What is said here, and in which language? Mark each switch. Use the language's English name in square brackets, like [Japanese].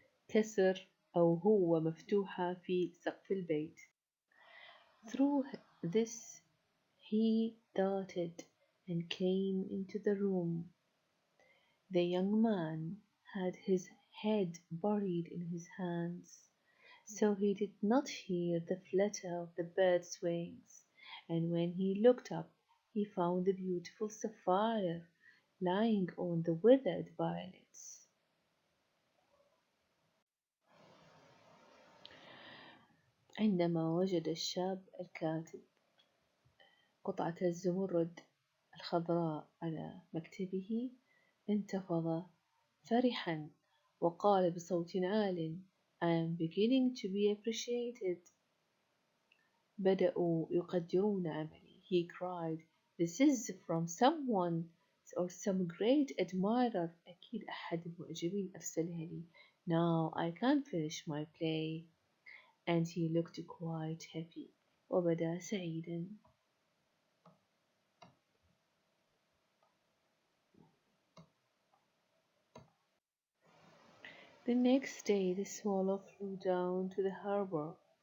[Arabic] كسر أو هو مفتوحة في سقف البيت. [English] Through this he darted and came into the room. The young man had his head buried in his hands, so he did not hear the flutter of the bird's wings, and when he looked up, he found the beautiful sapphire lying on the withered violets. [Arabic] عندما وجد الشاب الكاتب قطعة الزمرد الخضراء على مكتبه انتفض فرحا وقال بصوت عال [English] I am beginning to be appreciated. [Arabic] بدأوا يقدرون عملي. [English] He cried, This is from someone or some great admirer. [Arabic] أكيد أحد المعجبين أرسلها لي. [English] Now I can finish my play. And he looked quite happy. [Arabic] وبدا سعيدا. [English] The next day the swallow flew down to the harbor.